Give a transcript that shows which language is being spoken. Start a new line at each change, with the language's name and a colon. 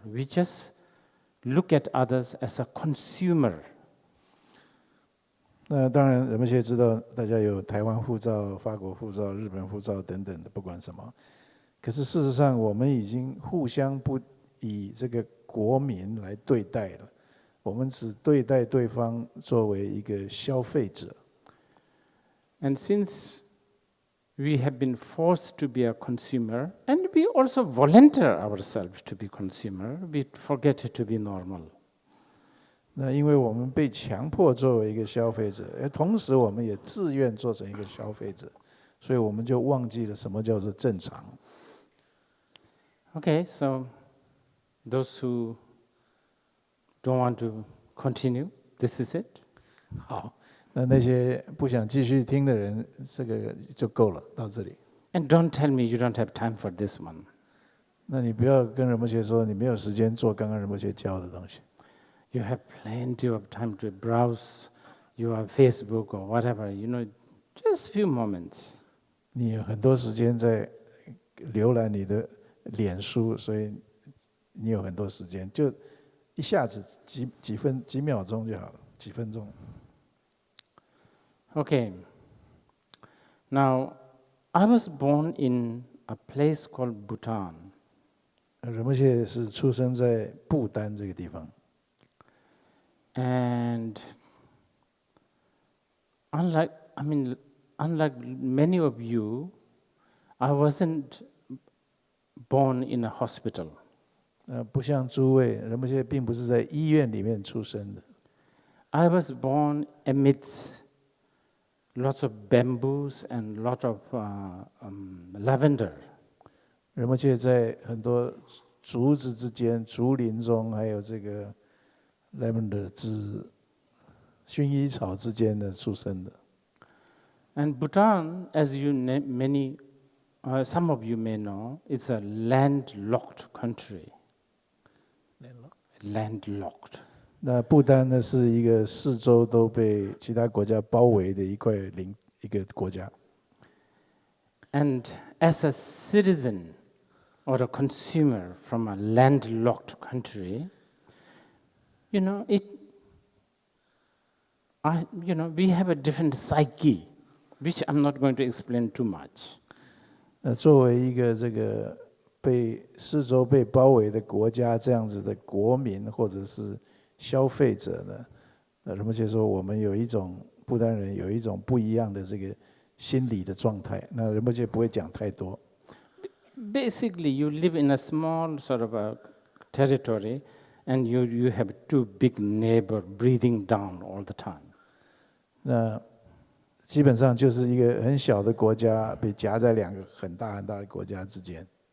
English: We just look at others as a consumer.
Chinese: 那当然，人们现在知道，大家有台湾护照、法国护照、日本护照等等的，不管什么。可是事实上，我们已经互相不以这个国民来对待了，我们只对待对方作为一个消费者。
English: And since we have been forced to be a consumer, and we also volunteer ourselves to be consumer, we forget to be normal.
Chinese: 那因为我们被强迫作为一个消费者，而同时我们也自愿做成一个消费者，所以我们就忘记了什么叫做正常。
English: Okay, so those who don't want to continue, this is it.
Chinese: 好，那些不想继续听的人，这个就够了，到这里。
English: And don't tell me you don't have time for this one.
Chinese: 那你不要跟仁波切说你没有时间做刚刚仁波切教的东西。
English: You have plenty of time to browse your Facebook or whatever, just few moments.
Chinese: 你有很多时间在浏览你的脸书，所以你有很多时间，就一下子几秒钟就好了，几分钟。
English: Okay. Now, I was born in a place called Bhutan.
Chinese: 仁波切是出生在不丹这个地方。
English: And unlike many of you, I wasn't born in a hospital.
Chinese: 不像诸位，仁波切并不是在医院里面出生的。
English: I was born amidst lots of bamboos and lot of lavender.
Chinese: 仁波切在很多竹子之间、竹林中，还有这个 lavender 薰衣草之间的出生的。
English: And Bhutan, as some of you may know, it's a landlocked country. Landlocked.
Chinese: 那不丹呢是一个四周都被其他国家包围的一个国家。
English: And as a citizen or a consumer from a landlocked country, we have a different psyche, which I'm not going to explain too much.
Chinese: 作为一个这个四周被包围的国家，这样子的国民或者是消费者呢，仁波切说我们不丹人有一种不一样的这个心理的状态。那仁波切不会讲太多。
English: Basically, you live in a small sort of a territory, and you have two big neighbors breathing down all the time.
Chinese: 那基本上就是一个很小的国家被夹在两个很大很大的国家之间。